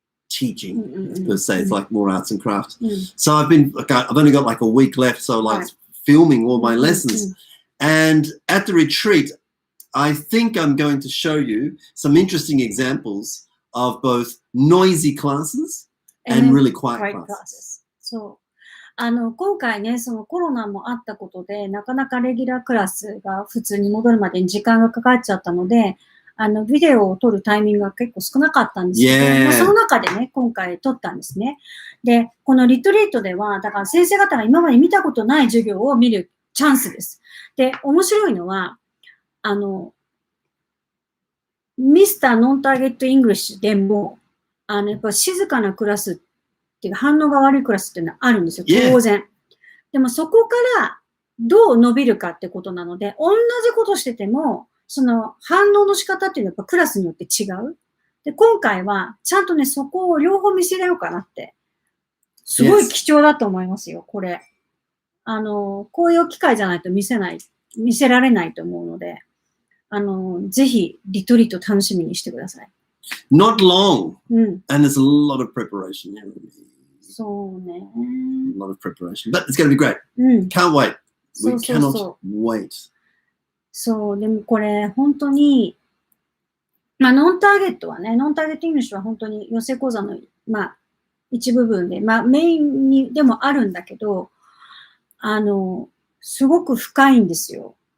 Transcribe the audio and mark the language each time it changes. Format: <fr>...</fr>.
<en>teaching per se. It's like more arts and crafts. So I've only got like a week left. So like filming all my lessons. And at the retreat, I think I'm going to show you some interesting examples of both noisy classes and really quiet classes.</en> <ja>そう。今回ね、そのコロナもあったことで、なかなかレギュラークラスが普通に戻るまでに時間がかかっちゃったので、ビデオを撮るタイミングが結構少なかったんですけど、その中でね、今回撮ったんですね。で、このリトリートでは、だから先生方が今まで見たことない授業を見るチャンスです。で、面白いのは、ミスターノンターゲットイングリッシュでも、やっぱ静かなクラスっていう反応が悪いクラスっていうのはあるんですよ、当然。でもそこからどう伸びるかってことなので、同じことしてても、その反応の仕方っていうのはやっぱクラスによって違う。で、今回はちゃんとね、そこを両方見せれようかなって。すごい貴重だと思いますよ、これ。こういう機会じゃないと見せられないと思うので、ぜひリトリート楽しみにしてください。</ja> <en>Not long. And there's a lot of preparation here.</en> <ja>そうね。</ja> <en>A lot of preparation. But it's going to be great. Can't wait. We cannot wait.</en> <ja>そう、でもこれ本当に、ノンターゲットはね、ノンターゲットイングリッシュは本当に養成講座の、一部分で、メインにでもあるんだけど、すごく深いんですよ。</ja>